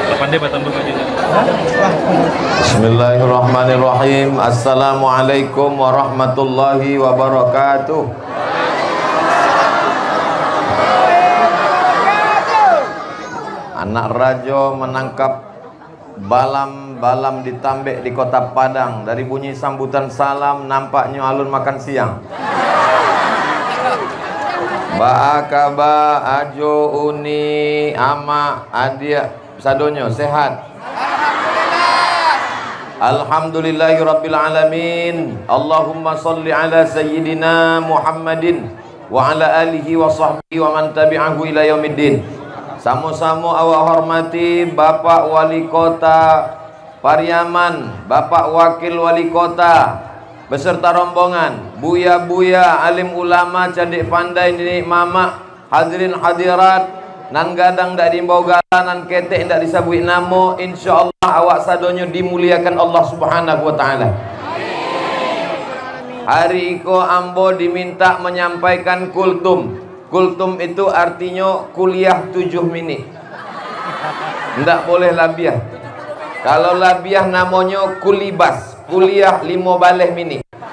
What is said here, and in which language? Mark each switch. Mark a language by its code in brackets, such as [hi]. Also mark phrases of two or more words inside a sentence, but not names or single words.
[ar] بسم الله الرحمن الرحيم. السلام عليكم ورحمة الله وبركاته. [min] Anak rajo menangkap balam-balam ditambek di kota Padang. Dari bunyi sambutan salam nampaknya alun makan siang. Ba'akaba ajo uni ama adia sadonyo sehat. [ar] الحمد لله رب العالمين. اللهم صل على سيدنا محمد وعلى آله وصحبه ومن تبعه إلى يوم الدين. [min] Sama-sama awak hormati Bapak Wali Kota Pariaman, Bapak Wakil Wali Kota beserta rombongan, buya-buya, alim ulama, cadik pandai, nenek mama, hadirin hadirat, nan gadang dak dimbau galan, nan ketek dak disabui namo. Insyaallah awak sadonyo dimuliakan Allah [ar] سبحانه وتعالى. [min] Hari iko ambo diminta menyampaikan kultum. Kultum itu artinya kuliah 7 minit. Ndak boleh labiah. Kalau labiah namanya kulibas, kuliah 5 baleh minit.